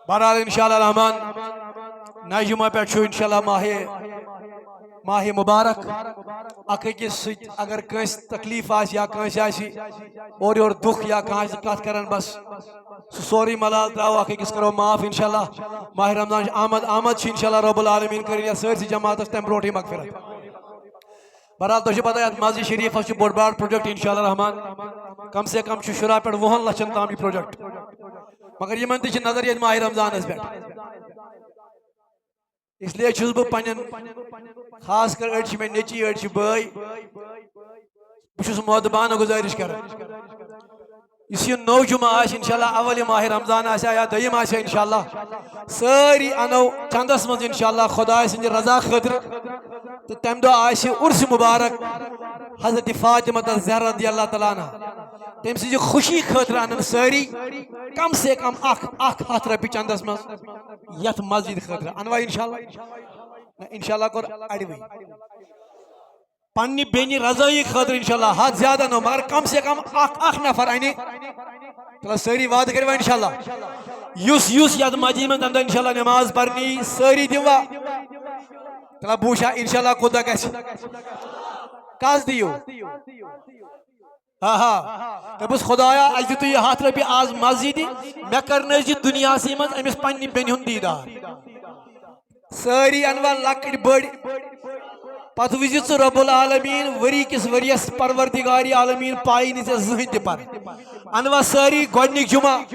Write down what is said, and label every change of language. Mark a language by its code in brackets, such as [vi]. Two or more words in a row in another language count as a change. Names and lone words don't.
[ks] بہرحال [ar] انشاءاللہ الرحمن [ks] نئے جمعہ پہ انشاءاللہ ماہ مبارک اک أکِس سۭتۍ اگر کٲنٛسہِ تکلیٖف آسہِ یا کٲنٛسہِ آسہِ اورٕ یورٕ دُکھ یا کانٛہہ آسہِ کتھ کران بس سُہ سورُے ملال تراو اکھ أکِس کرو معاف انشاءاللہ ماہ رمضان آمد چھِ انشاءاللہ [ar] رب العالمین [ks] کٔرِنۍ یتھ سٲرسٕے جماعتس تمہِ برونٛٹھٕے مغفرت بہرحال تۄہہِ چھو پتہ یتھ مسجد شریٖفس چھُ بوٚڑ بار پروجیکٹ انشاءاللہ رحمان [ur] کم سے کم [ks] چھُ 10 پٮ۪ٹھ 20 لچھن تام یہِ پروجیکٹ مگر یِمن تہِ چھِ نظر ییٚتہِ ماہ رمضانس پٮ۪ٹھ [ur] اس لیے [ks] چھُس بہٕ پننٮ۪ن خاص کر أڑۍ چھِ مےٚ نیٚچی أڑۍ چھِ بٲے بہٕ چھُس مودبانہٕ گُزٲرِش کران یُس یہِ نوٚو جمعہ آسہِ انشاءاللہ اول یہِ ماہ رمضان آسہِ یا دوٚیِم آسہِ انشاءاللہ سٲری انو چندس منٛز انشاءاللہ خۄداے سٕنٛدِ رضا خٲطرٕ تہٕ تمہِ دۄہ آسہِ عُرسہِ مُبارک حضرت فاطمہ الزہرا [ar] رضی اللہ تعالیٰ عنہ [ks] تٔمۍ سٕنٛزِ خوشی خٲطرٕ انن سٲری [ur] کم سے کم [ks] اکھ ہتھ رۄپیہِ چندس منٛز یتھ مسجد خٲطرٕ انوا انشاءاللہ انشاءاللہ کوٚر اڑوٕے پننہِ بیٚنہِ رضٲیی خٲطرٕ انشاءاللہ [ur] حد زیادہ [ks] نو مگر [ur] کم سے کم [ks] اکھ نفر انہِ تلا سٲری وعدٕ کٔروا انشاءاللہ یُس یتھ مسجد منٛز تمہِ دۄہ انشاءاللہ نماز پرنی سٲری دِوا تلا بہٕ وٕچھا انشاءاللہ کوٗتاہ گژھِ کس دِیِو دپُس خۄدایا اسہِ دِتُے یہِ 100 رۄپیہِ آز مسجدِ مےٚ کرنٲیزِ یہِ دُنیاہسٕے منٛز أمِس پننہِ بیٚنہِ ہُنٛد دیٖدار سٲری انوا لۄکٕٹۍ بٔڑۍ پتہٕ وٕچھِ ژٕ [ar] رب العالمیٖن [ks] ؤری کِس ؤرِیس پروردگارِ عالمیٖن پایی نہٕ ژےٚ زٕہٕنۍ تہِ پر انوا سٲری گۄڈنیُک جمعہ